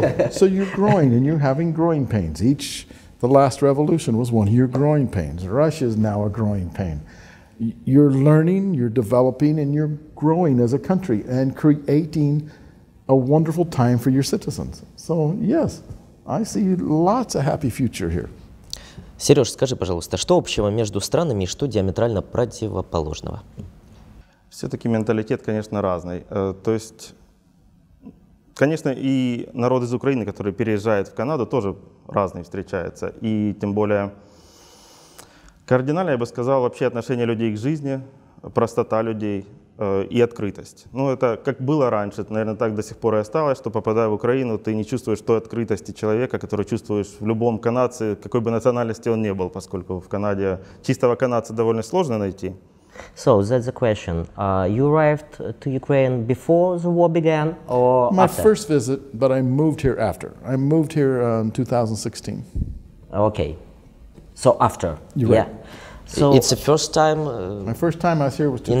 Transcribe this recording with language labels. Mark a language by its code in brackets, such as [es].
[en] So you're growing and you're having growing pains. The last revolution was one of your growing pains. Russia is now a growing pain. You're learning, you're developing, and you're growing as a country and creating a wonderful time for your citizens. So yes, I see lots of happy future here. [ru] Сереж, скажи, пожалуйста, что общего между странами и что диаметрально противоположного? Все-таки менталитет, конечно, разный. То есть, конечно, и народ из Украины, который переезжает в Канаду, тоже разный встречается. И тем более кардинально, я бы сказал, вообще отношение людей к жизни, простота людей и открытость. Ну, это как было раньше, это, наверное, так до сих пор и осталось, что, попадая в Украину, ты не чувствуешь той открытости человека, которую чувствуешь в любом канадце, какой бы национальности он ни был, поскольку в Канаде чистого канадца довольно сложно найти. [en] So that's the question. You arrived to Ukraine before the war began or My after? first visit, but I moved here after. I moved here in 2016. Okay. So after. You're right. So It's the first time My first time I was here was in